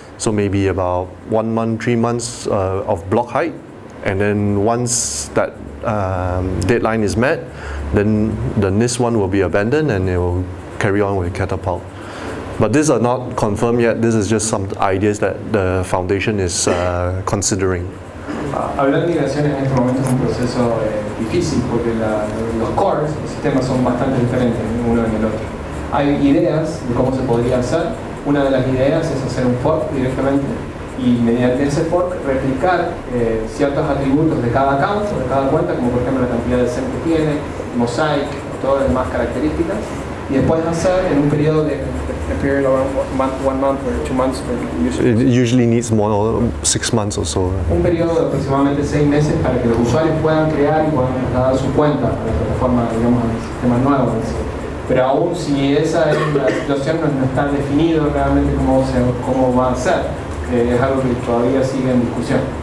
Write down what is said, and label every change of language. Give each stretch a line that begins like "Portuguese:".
English: So maybe about 1 month, 3 months of block height, and then once that deadline is met, then the NIST one will be abandoned and it will carry on with Catapult. But these are not confirmed yet. This is just some ideas that the foundation is considering.
Spanish: Hablar de migraciones en este momento es un proceso difícil porque los cores, los sistemas son bastante diferentes uno en el otro. Hay ideas de cómo se podría hacer. Una de las ideas es hacer un fork directamente y mediante ese fork replicar ciertos atributos de cada account o de cada cuenta, como por ejemplo la cantidad de SEM que tiene, mosaic, todas las demás características, y después hacer en un periodo de
English: a period around 1 month or 2 months for users. It usually needs more, 6 months or so.
Spanish: Un periodo de aproximadamente 6 meses para que los usuarios puedan crear y puedan trasladar su cuenta a la plataforma, digamos, al sistema nuevo. Pero aún si esa es la situación, no está definido realmente cómo va a ser. Es algo que todavía sigue en discusión.